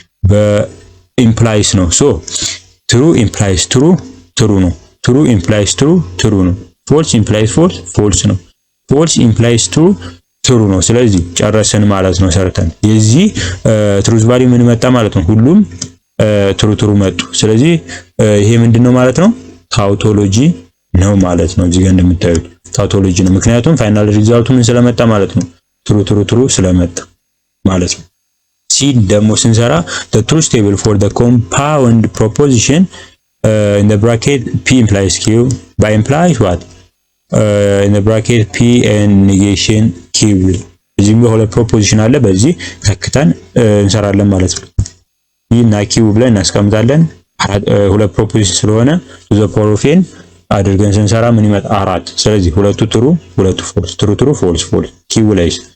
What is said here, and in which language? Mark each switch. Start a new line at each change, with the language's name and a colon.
Amharic: በኢምፕላይስ ነው። ሶ ትሩ implies ትሩ ነው። ትሩ implies ትሩ ነው። ፎልስ implies ፎልስ ነው። ፎልስ implies ትሩ ነው። ስለዚህ ጨረሰን ማለት ነው ሰርተን። የዚህ ትሩዝ ቫልዩ ምን መጣ ማለት ነው? ሁሉም ትሩ መጡ። ስለዚህ ይሄ ምንድነው ማለት ነው? ታውቶሎጂ ነው ማለት ነው። እዚህ ጋር እንደምታዩት ታውቶሎጂ ነው። ምክንያቱም ፋይናል ሪዛልቱ ምን ስለመጣ ማለት ነው? ትሩ ስለመጣ ማለት ነው። ሲ ደግሞ ስንሰራ
English: the truth table for the compound proposition in the bracket p implies q by implies what in the bracket p and negation q.
Amharic: እዚህ በሁለት ፕሮፖዚሽን አለ፣ በዚህ ተክተን እንሰራለን ማለት ነው። p እና q ብለን እናስቀምጣለን። ሁለት ፕሮፖዚሽን ስለሆነ
English: the power of n
Amharic: አድርገን ስንሰራ ምን ይመጣ? አራት። ስለዚህ ሁለቱ ትሩ ሁለቱ ፎልስ፣ ትሩ ፎልስ ኪው ላይ